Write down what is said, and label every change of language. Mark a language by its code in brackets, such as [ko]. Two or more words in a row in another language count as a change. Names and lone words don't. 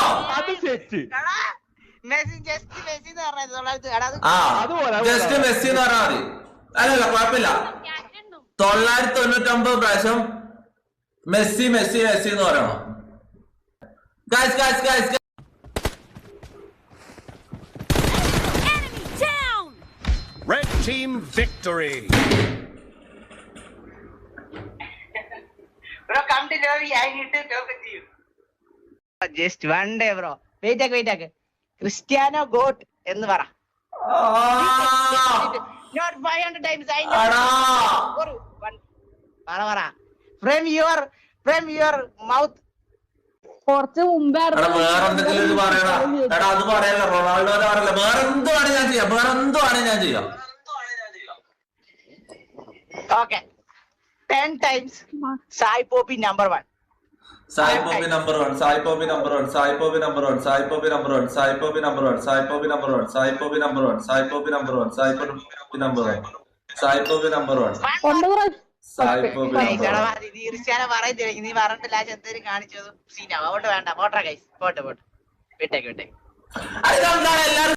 [ml] അത് സെറ്റ്. ജസ്റ്റ് മെസ്സി എന്ന് പറഞ്ഞാൽ മതി. അല്ലല്ല കുഴപ്പമില്ല. 999 പ്രാവശ്യം മെസ്സി മെസ്സി മെസ്സി എന്ന് പറയണോ? ഗൈസ് [en] Red team victory. Bro, come to Lobby. I need to talk with you. Just one day, bro. Wait. [ml] Cristiano goat എന്ന് പറ. [en] Not 500 times. I know. പറ. From your mouth. [ml] കുറച്ച് മുമ്പേ വേറെന്തെങ്കിലും പറയണ. അത് പറയല്ല, റൊണാൾഡോനെ പറയല്ല. വേറെന്തുവാണ് ഞാൻ ചെയ്യാം. [en] Okay. 10 times. Sai Popi number 1. Sai Popi number 1. Sai Popi number 1. Sai Popi number 1. Sai Popi number 1. Sai Popi number 1. Sai Popi number 1. Sai Popi number 1. Sai Popi number 1. Sai Popi number 1. Sai Popi number 1. Sai Popi number 1. [ml] നീ ക്രിസ്ത്യാനോ പറയത്തില്ല. നീ പറഞ്ഞിട്ട് ലാസ്റ്റ് എന്തെങ്കിലും കാണിച്ചത് സീനാവും. അതുകൊണ്ട് വേണ്ട. പോട്ടെ ഗൈസ്. പോട്ടെ വിട്ടേക്ക്.